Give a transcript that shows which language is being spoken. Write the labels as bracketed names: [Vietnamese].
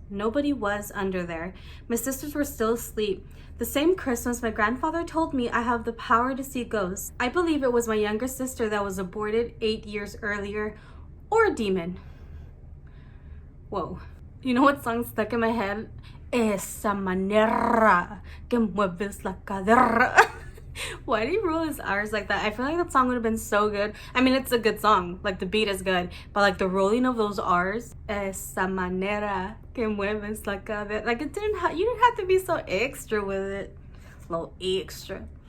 [English] Nobody was under there. My sisters were still asleep. The same Christmas, my grandfather told me I have the power to see ghosts. I believe it was my younger sister that was aborted 8 years earlier, or a demon. Whoa. You know what song stuck in my head? [Spanish] Esa manera que mueves la cadera. [English] Why do you roll his R's like that? I feel like that song would have been so good. I mean, it's a good song. Like, the beat is good. But, like, the rolling of those R's. [Spanish] Esa manera que mueves la cadera. [English] Like, you didn't have to be so extra with it. Little extra.